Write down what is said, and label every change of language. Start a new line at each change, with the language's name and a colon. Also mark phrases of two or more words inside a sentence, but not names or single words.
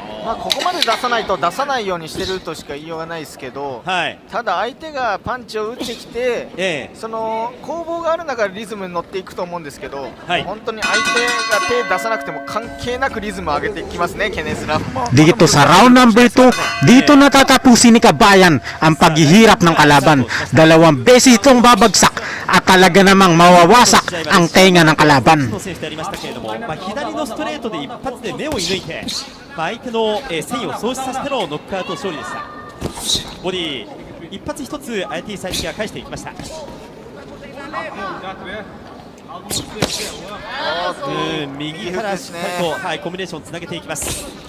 Japanese: ここまで出さないと出さないようにしてるとしか言いようがないですけど、ただ相手がパンチを打ってきて、その攻防がある中でリズムに乗っていくと思うんですけど、本当に相手が手出さなくても関係なくリズムを上げていきますね、ケネス・ラバー。
Filipino: Dito sa round number 2, dito natatapusin ni Kabayan ang paghihirap ng kalaban. Dalawang beses itong babagsak at talaga namang mawawasak ang tenga ng kalaban.
Japanese: 選手でありましたけれども、左のストレートで一発で目を射抜いて、相手の戦意を喪失させてのノックアウト勝利でした。ボディ一発一つアヤティ・サイリキが返していきました。右からしっかりと、コンビネーションつなげていきます。